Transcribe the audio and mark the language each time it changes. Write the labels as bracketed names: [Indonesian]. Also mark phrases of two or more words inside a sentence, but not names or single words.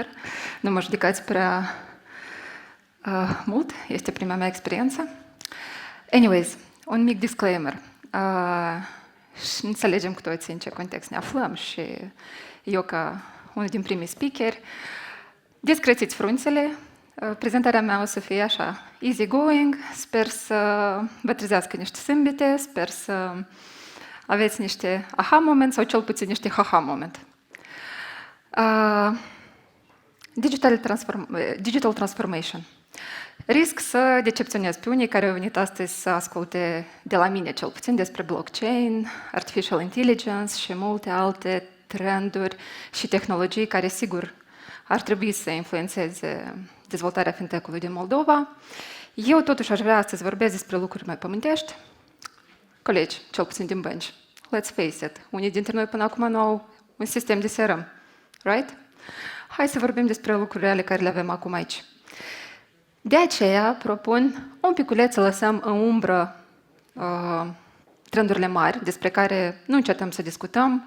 [Romanian] Nu mă judecați prea mult, este prima mea experiență. Anyways, un mic disclaimer. Și înțelegem cu toții în ce context ne aflăm și eu, ca unul din primii speakeri, descrețiți frunțele. Prezentarea mea o să fie așa, [English] easy going, [Romanian] sper să vă trezească niște sâmbete, sper să aveți niște [English] aha moment [Romanian] sau cel puțin niște [English] haha moment. Digital transformation. [Romanian] Risc să decepționez pe unii care au venit astăzi să asculte de la mine cel puțin despre blockchain, [English] artificial intelligence [Romanian] și multe alte trenduri și tehnologii care sigur ar trebui să influențeze dezvoltarea fintech-ului din Moldova. Eu totuși aș vrea astăzi să vorbesc despre lucruri mai pământești. Colegi, cel puțin din bănci, [English] let's face it, [Romanian] unii dintre noi până acum nu au un sistem de CRM, right? Hai să vorbim despre lucrurile reale care le avem acum aici. De aceea propun un piculeț să lăsăm în umbră trendurile mari, despre care nu încetăm să discutăm.